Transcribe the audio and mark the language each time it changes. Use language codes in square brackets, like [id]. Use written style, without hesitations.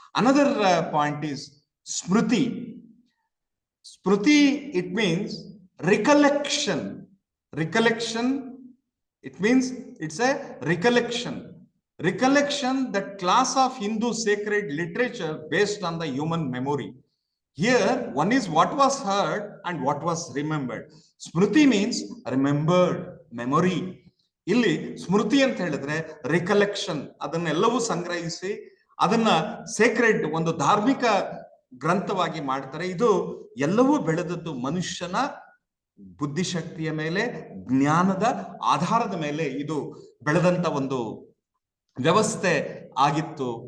[en] Another point is smriti. Smriti, it means recollection. Recollection, it means it's a recollection. Recollection, that class of Hindu sacred literature based on the human memory. Here, one is what was heard and what was remembered. Smriti means remembered, memory. [kn] ಇಲ್ಲಿ ಸ್ಮೃತಿ ಅಂತ ಹೇಳಿದ್ರೆ recollection, ಅದನ್ನೆಲ್ಲವೂ ಸಂಗ್ರಹಿಸಿ ಅದನ್ನ Sacred ಒಂದು ಧಾರ್ಮಿಕ ಗ್ರಂಥವಾಗಿ ಮಾಡ್ತಾರೆ. ಇದು ಎಲ್ಲವೂ ಬೆಳೆದದ್ದು ಮನುಷ್ಯನ ಬುದ್ಧಿಶಕ್ತಿಯ ಮೇಲೆ, ಜ್ಞಾನದ ಆಧಾರದ ಮೇಲೆ ಇದು ಬೆಳೆದಂತ ಒಂದು ವ್ಯವಸ್ಥೆ ಆಗಿತ್ತು.